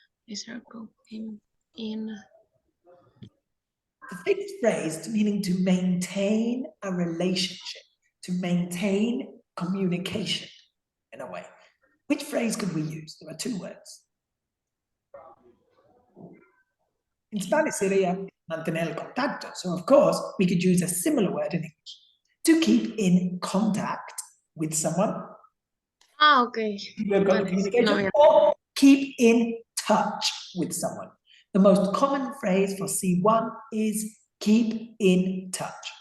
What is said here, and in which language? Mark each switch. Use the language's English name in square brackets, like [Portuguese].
[English] I struggle in. The fixed phrase meaning to maintain a relationship, to maintain communication in a way. Which phrase could we use? There are 2 words. In Spanish, [Spanish] sería mantener el contacto. [English] So, of course, we could use a similar word in English. To keep in contact with someone. Okay. We're going to communication, or keep in touch with someone. The most common phrase for C1 is keep in touch.